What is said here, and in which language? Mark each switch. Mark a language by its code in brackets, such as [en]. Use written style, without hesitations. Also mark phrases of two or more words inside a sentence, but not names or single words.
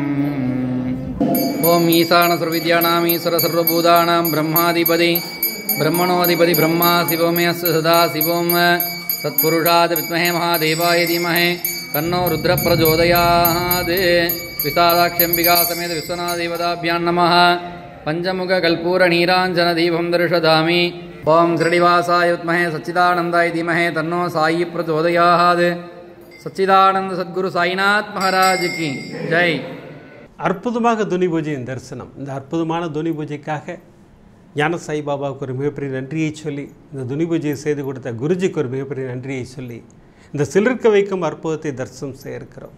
[sa] ओम ईशान सर्वविद्यानां ईश्वर सर्वभूतानां ब्रह्माधिपति ब्रह्मणोऽधिपति ब्रह्मा शिवो मे अस्य सदा शिवों तत्पुरुषात् विद्महे महादेवाय धीमहि तन्नो रुद्र प्रचोदयात्. विशालाक्ष्यम्बिका समेत विश्वनाथदेवताभ्यां नमः. पञ्चमुखकल्पूरनीराञ्जनदीपं दर्शयामि. ओम श्रीनिवासाय विद्महे सच्चिदानन्दाय धीमहि तन्नो साई प्रचोदयात्. [hi] सच्चिदानन्द सद्गुरु साईनाथ महाराज की जय. [ta] அற்புதமாக துனி பூஜையின் தரிசனம். இந்த அற்புதமான துனி பூஜைக்காக ஞான சாய்பாபாவுக்கு ஒரு மிகப்பெரிய நன்றியை சொல்லி, இந்த துனி பூஜையை செய்து கொடுத்த குருஜிக்கு ஒரு மிகப்பெரிய நன்றியை சொல்லி, இந்த சிலிர்க்க வைக்கும் அற்புதத்தை தரிசனம் செய்ய இருக்கிறோம்.